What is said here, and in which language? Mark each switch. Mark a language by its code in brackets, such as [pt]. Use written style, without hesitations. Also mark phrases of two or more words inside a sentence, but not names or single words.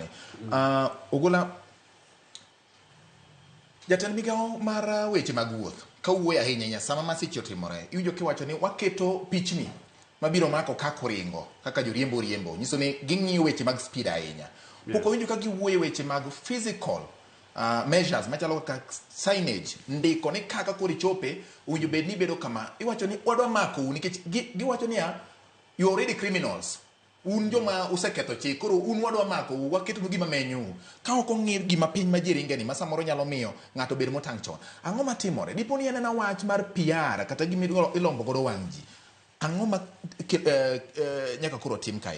[luo] Ogolla, jatend migawo mar weche mag wuoth ka wuoyo ahinya sama masiche otimore, iwinjo kiwacho ni waketo pichni mabiro mako kako ringo kaka joriembo riembo, nyiso ni ging'iyo weche mag speed ahinya. Pok owinjo ka giwuoyo weche mag [en] physical measures [luo] machalo kaka signage, ndiko ni kaka koro ichope owinjo bed ni bedo kama. Iwacho ni wadwa mako nikech giwacho ni [en] you already criminals. [luo] Un joma useketho chik, koro un wadwa mako, waketo gima menyu. Ka ok ong'e gima piny ma ji ringeni ma samoro nyalo miyo ng'ato bed motang' chon. Ang'o matimore? Dipo ni en wach mar PR kata gima ilombo godo wang' ji. Ang'o ma nyaka koro tim kae?